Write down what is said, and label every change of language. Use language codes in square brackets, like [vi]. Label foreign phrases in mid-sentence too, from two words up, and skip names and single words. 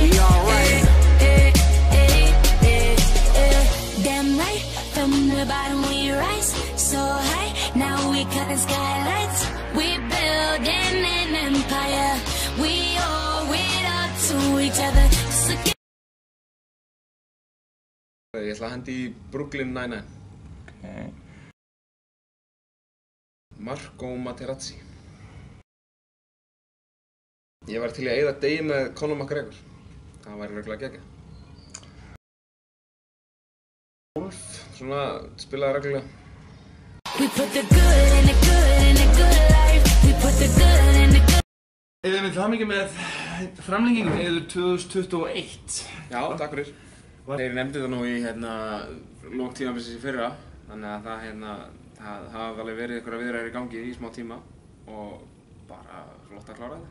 [en] We alright. Damn right, from the bottom we rise so high. Now we cutting skylights. We building an empire. We owe it all to each other. So [is] Ég ætla að hendi í Brooklyn Nine-Nine. Marco Materazzi. Ég var til í að eyða degi með Conor McGregor. Það væri reglulega geggjað. Wolf, svona spilaði reglulega. [en] we put the good in the good in the good life. We put the good in the good. [is] Eða með það mikið með framlengingu eða 2021. Já, takk fyrir. Þeir nefndi það nú í lok tímabilsins í fyrra, þannig að það hafa alveg verið einhverjar viðræður í gangi í smá tíma og bara flott að klára þetta.